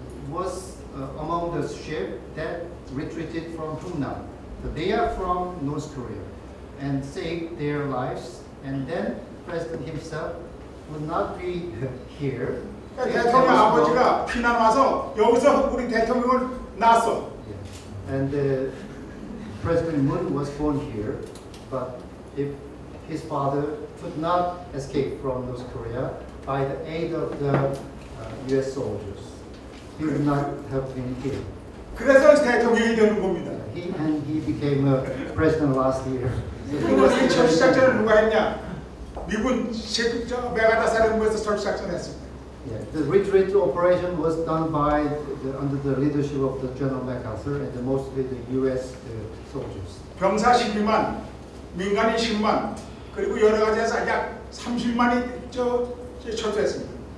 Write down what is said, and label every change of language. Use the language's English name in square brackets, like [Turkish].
[English] was among the ship that retreated from Hungnam. So they are from North Korea and saved their lives. And then President himself would not be here. [Korean] 대통령 아버지가 피난 와서 여기서 우리 대통령을 낳았어. [English] And President Moon was born here, but if his father could not escape from North Korea by the aid of the U.S. soldiers, he would not have been here. [Korean] 그래서 대통령이 되는 겁니다. [English] He became a president last year. [Korean] 그리고 이 철수작전을 누가 했냐? 미군 메가다사령부에서 철수작전을 했습니다. [English] Yeah, the retreat operation was done by under the leadership of the General MacArthur and mostly the U.S. Soldiers. [Korean] 병사 12만, 민간인 10만, 그리고 여러 가지에서 약 30만이 철수했습니다.